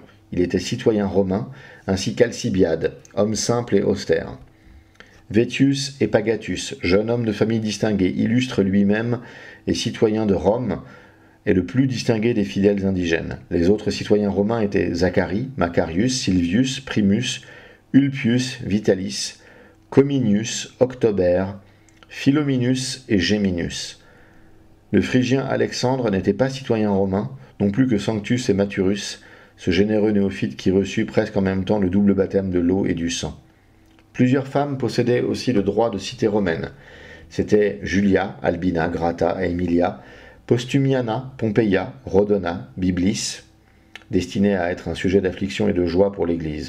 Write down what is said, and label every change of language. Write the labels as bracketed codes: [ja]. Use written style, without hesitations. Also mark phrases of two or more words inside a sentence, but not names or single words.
[fr] Il était citoyen romain, ainsi qu'Alcibiade, homme simple et austère. Vétius Epagatus, jeune homme de famille distinguée, illustre lui-même et citoyen de Rome, est le plus distingué des fidèles indigènes. Les autres citoyens romains étaient Zacharie, Macarius, Silvius, Primus, Ulpius, Vitalis, Cominius, October, Philominus et Géminus. Le Phrygien Alexandre n'était pas citoyen romain, non plus que Sanctus et Maturus, ce généreux néophyte qui reçut presque en même temps le double baptême de l'eau et du sang. Plusieurs femmes possédaient aussi le droit de cité romaine. C'étaient Julia, Albina, Grata et Emilia, Postumiana, Pompeia, Rhodona, Byblis, destinée à être un sujet d'affliction et de joie pour l'Église.